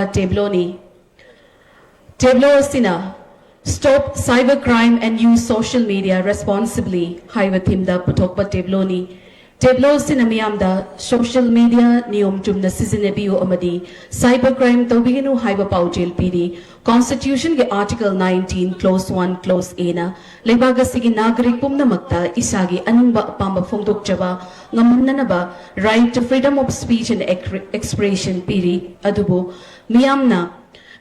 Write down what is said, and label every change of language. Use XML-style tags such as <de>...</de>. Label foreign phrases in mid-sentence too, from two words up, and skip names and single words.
<mni>ꯇꯦꯕ꯭ꯂꯣꯅꯤ꯫ ꯇꯦꯕ꯭ꯂꯣ ꯑꯁꯤꯅ</mni> <en>Stop Cyber Crime and Use Social Media Responsibly</en> <mni>ꯍꯥꯏꯕ ꯊꯤꯝꯗ ꯄꯨꯊꯣꯛꯄ ꯇꯦꯕ꯭ꯂꯣꯅꯤ꯫ ꯇꯦꯕ꯭ꯂꯣ ꯑꯁꯤꯅ ꯃꯤꯌꯥꯝꯗ</mni> <en>social media</en> <mni>ꯅꯤꯌꯣꯝ ꯆꯨꯝꯅ ꯁꯤꯖꯤꯟꯅꯕꯤꯌꯨ ꯑꯃꯗꯤ</mni> <en>cyber crime</en> <mni>ꯇꯧꯕꯤꯒꯅꯨ ꯍꯥꯏꯕ ꯄꯥꯎꯖꯦꯜ ꯄꯤꯔꯤ꯫ ꯀꯣꯟꯁꯇꯤꯇ꯭ꯌꯨꯁꯟꯒꯤ</mni> <en>Article 19 Clause 1 Clause A</en> <mni>ꯅ ꯂꯩꯕꯥꯛ ꯑꯁꯤꯒꯤ ꯅꯥꯒꯔꯤꯛ ꯄꯨꯝꯅꯃꯛꯇ ꯏꯁꯥꯒꯤ ꯑꯅꯤꯡꯕ ꯑꯄꯥꯝꯕ ꯐꯣꯡꯗꯣꯛꯆꯕ ꯉꯝꯍꯟꯅꯅꯕ</mni> <en>right to freedom of speech and expression</en> <mni>ꯄꯤꯔꯤ꯫ ꯑꯗꯨꯕꯨ ꯃꯤꯌꯥꯝꯅ</mni>